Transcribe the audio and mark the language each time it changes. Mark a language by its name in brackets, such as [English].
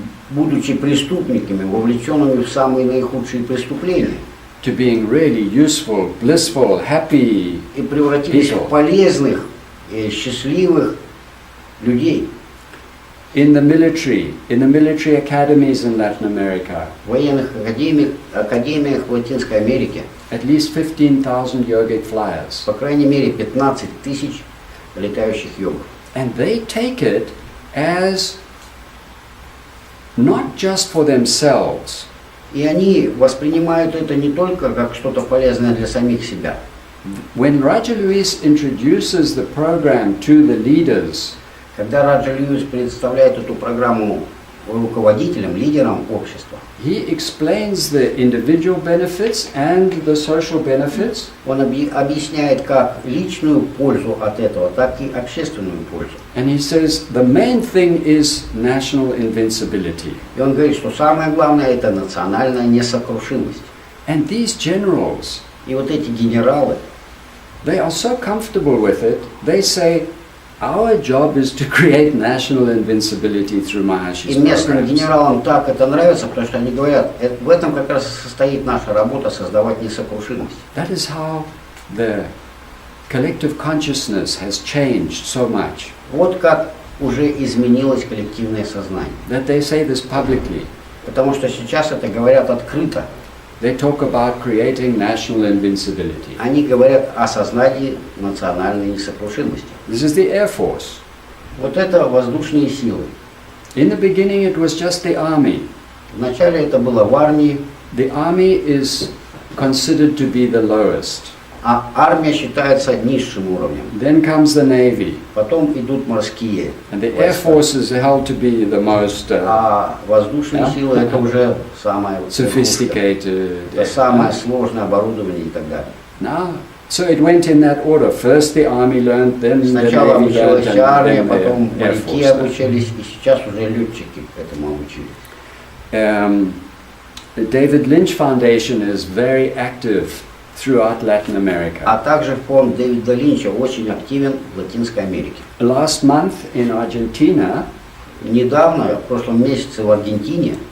[Russian] Будучи преступниками, вовлеченными в самые наихудшие преступления, [English] to being really useful, blissful, happy [Russian] и превратились в полезных, счастливых людей. [English] in the military academies in Latin America. [Russian] В военных академиях в Латинской Америке, [English] At least 15,000 yogic flyers. [Russian] по крайней мере, 15 тысяч летающих йогов. [English] And they take it as not just for themselves, [Russian] И они воспринимают это не только как что-то полезное для самих себя. [English] when Raja Luis introduces the program to the leaders, [Russian] Когда Раджа Льюис представляет эту программу руководителем, лидером общества. [English] He explains the individual benefits and the social benefits. [Russian] Он объясняет как личную пользу от этого, так и общественную пользу. [English] And he says the main thing is national invincibility. [Russian] И он говорит, что самое главное это национальная несокрушимость. [English] And these generals, [Russian] И вот эти генералы, [English] they are so comfortable with it, they say, our job is to create national invincibility through Mahashi's [Russian] и местным [English] programs. [Russian] генералам так это нравится, потому что они говорят, в этом как раз и состоит наша работа, создавать несокрушимость. [English] That is how the collective consciousness has changed so much, [Russian] Вот как уже изменилось коллективное сознание. [English] that they say this publicly. [Russian] Потому что сейчас это говорят открыто. [English] They talk about creating national invincibility. [Russian] Они говорят о сознании национальной несокрушимости. [English] This is the Air Force. [Russian] Вот это воздушные силы. [English] In the beginning it was just the army. [Russian] Вначале это было в армии, [English] The army is considered to be the lowest. [Russian] а армия считается низшим уровнем. [English] Then comes the Navy. [Russian] Потом идут морские [English] And the Air [Russian] войска. [English] Force is held to be the most [Russian] А воздушные Да. силы это уже самое [English] sophisticated. [Russian] это самое сложное оборудование и так далее. [English] Now, so it went in that order. First the army learned, then the [Russian] Сначала [English] Navy learned, [Russian] обучилась армия, [English] and [Russian] потом [English] the Air [Russian] моряки [English] Force. [Russian] обучились, и сейчас уже летчики этому обучились. [English] The David Lynch Foundation is very active throughout Latin America. [Russian] А также фонд Дэвида Линча очень активен в Латинской Америке. [English] Last month in Argentina, [Russian] Недавно, в прошлом месяце в Аргентине,